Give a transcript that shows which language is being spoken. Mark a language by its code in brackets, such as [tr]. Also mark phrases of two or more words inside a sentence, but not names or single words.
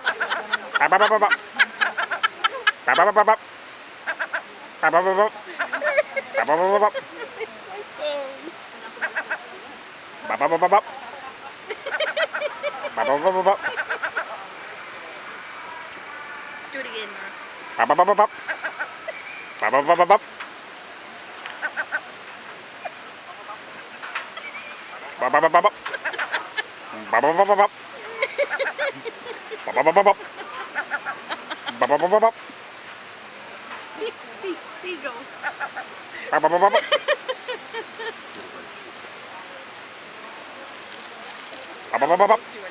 [en] Bop, bop, bop, bop, bop. Bop, bop, bop, bop, bop. Bop, bop, bop, bop. Bop, bop, bop, bop, bop. Bop, bop, bop, bop, bop. Bop, bop, bop, bop, bop. Do it again, Mara. Bop, bop, bop, bop, bop. Bop, bop, bop, bop, bop. Bop, bop, bop, bop, bop. Bop, bop, bop, bop, bop. Bop, bop, bop, bop, bop. Bop, bop, bop, bop, bop. He speaks seagull. Bop, bop, bop, bop, bop. Bop, bop, bop, bop, bop.